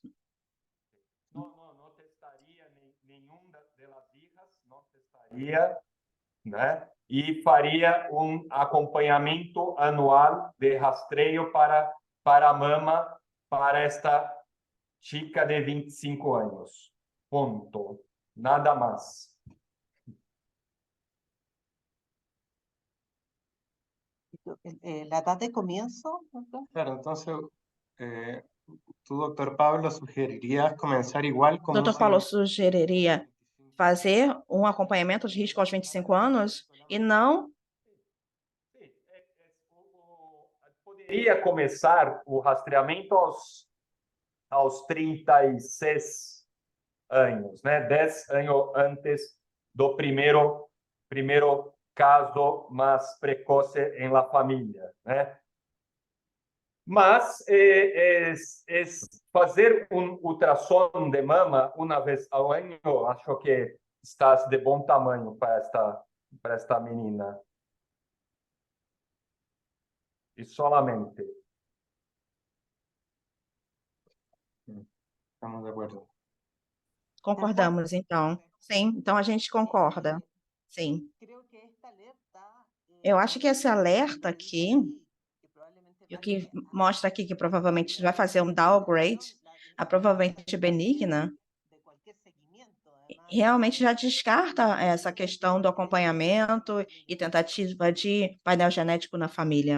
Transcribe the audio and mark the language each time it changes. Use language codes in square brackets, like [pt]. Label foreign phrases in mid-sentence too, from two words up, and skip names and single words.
[pt] Não testaria nenhum das hijas, não testaria, né? E faria um acompanhamento anual de rastreio para a mama para esta chica de 25 anos. Ponto. Nada mais. [es] La edad de comienzo, doctor. Claro, entonces tú, doctor Pablo, sugerirías comenzar igual como [pt] Doutor Paulo sugeriria fazer um acompanhamento de risco aos 25 anos e não poderia começar o rastreamento aos 36 anos, né? 10 anos antes do primeiro caso mais precoce em la família, né? Mas fazer um ultrassom de mama uma vez ao ano, acho que está de bom tamanho para esta menina. [es] E solamente. Estamos de acuerdo. [pt] concordamos, então. Sim, então a gente concorda. Sim. Eu acho que esse alerta aqui, e o que mostra aqui que provavelmente vai fazer um downgrade, a provavelmente benigna, realmente já descarta essa questão do acompanhamento e tentativa de painel genético na família.